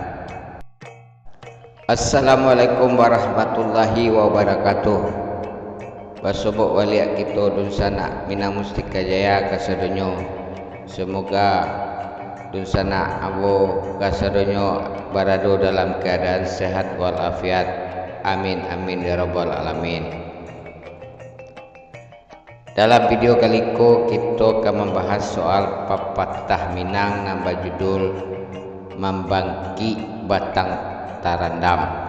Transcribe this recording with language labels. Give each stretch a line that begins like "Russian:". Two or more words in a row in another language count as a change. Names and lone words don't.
Arabic: السلام عليكم ورحمة الله وبركاته.
Minangkabau: Basobok waliak kita dunsana Minang Mustika Jaya kasadonyo.
Indonesian: Semoga
Minangkabau: dunsana abo kasadonyo barado
Indonesian: dalam keadaan sehat walafiat.
Arabic: آمين آمين يا رب العالمين.
Indonesian: Dalam video kali ini kita akan membahas soal pepatah Minang nambah judul membangki batang tarandam.